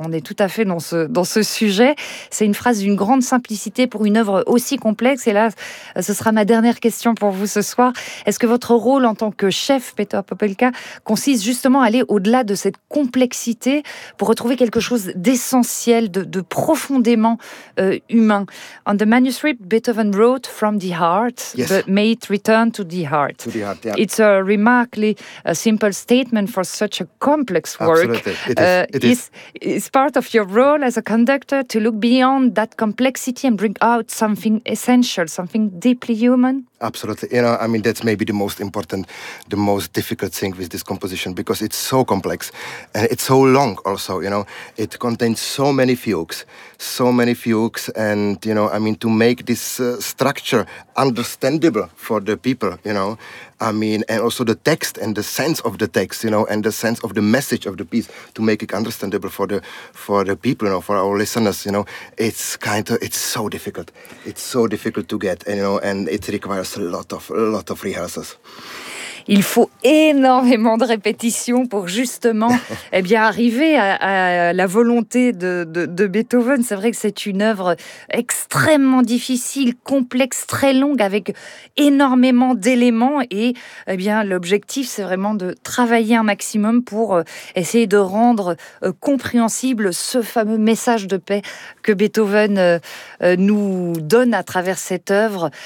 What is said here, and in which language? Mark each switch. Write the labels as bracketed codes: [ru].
[fr] On est tout à fait dans ce sujet. C'est une phrase d'une grande simplicité pour une œuvre aussi complexe. Et là, ce sera ma dernière question pour vous ce soir. Est-ce que votre rôle en tant que chef, Peter Popelka, consiste justement à aller au-delà de cette complexité pour retrouver quelque chose d'essentiel, de profondément humain. [en] On the manuscript, Beethoven wrote from the heart, yes, but may it return to the heart. To the heart, yeah. It's a remarkably simple statement for such a complex work. Absolutely, it is. It's part of your role as a conductor to look beyond that complexity and bring out something essential, something deeply human. Absolutely. You know, I mean, that's maybe the most important, the most difficult thing with this composition, because it's so complex and it's so long also, you know. It contains so many fugues, and, you know, I mean, to make this structure understandable for the people, you know, I mean, and also the text and the sense of the text, you know, and the sense of the message of the piece, to make it understandable for the people, you know, for our listeners, you know, it's so difficult to get, you know, and it requires a lot of rehearsals. [fr] Il faut énormément de répétitions pour justement eh bien, arriver à la volonté de Beethoven. C'est vrai que c'est une œuvre extrêmement difficile, complexe, très longue, avec énormément d'éléments. Et eh bien, l'objectif, c'est vraiment de travailler un maximum pour essayer de rendre compréhensible ce fameux message de paix que Beethoven nous donne à travers cette œuvre.